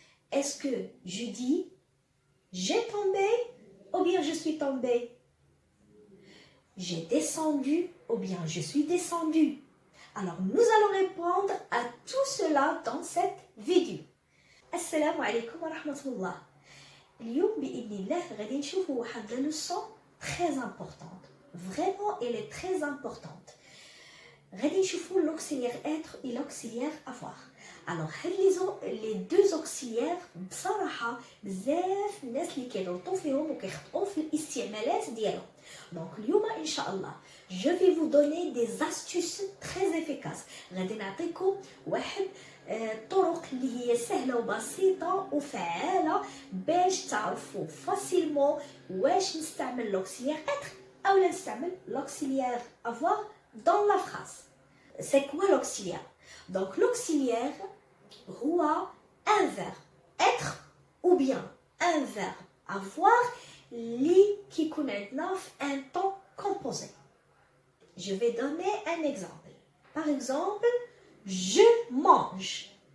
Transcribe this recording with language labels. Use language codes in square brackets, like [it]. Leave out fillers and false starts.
[fr] Est-ce que je dis j'ai tombé ou bien je suis tombé? J'ai descendu ou bien je suis descendu? Alors, nous allons répondre à tout cela dans cette vidéo. [ar] Assalamu alaikum wa rahmatullah. اليوم بإذن الله غادي نشوفوا واحد [fr] la leçon très importante. Vraiment, elle est très importante. [ar] غادي نشوفوا [fr] l'auxiliaire être et l'auxiliaire avoir. Alors, les deux auxiliaires [ar] بصراحة بزاف الناس اللي كيغلطوا فيهم وكيخطئوا في الاستعمالات ديالهم. [fr] Donc [ar] اليوم إن شاء الله [fr] je vais vous donner des astuces très efficaces. [ar] غادي نعطيكم واحد طرق اللي هي سهلة وبسيطة وفعالة باش تعرفوا فاسيلمون واش نستعمل [fr] l'auxiliaire être [ar] أو لا نستعمل [fr] l'auxiliaire avoir dans la phrase. C'est quoi l'auxiliaire? Donc l'auxiliaire [ar] هو [fr] un verbe être ou bien un verbe avoir [ar] اللي كيكون عندنا في [fr] un temps composé. Je vais donner un exemple. Par exemple, je mange.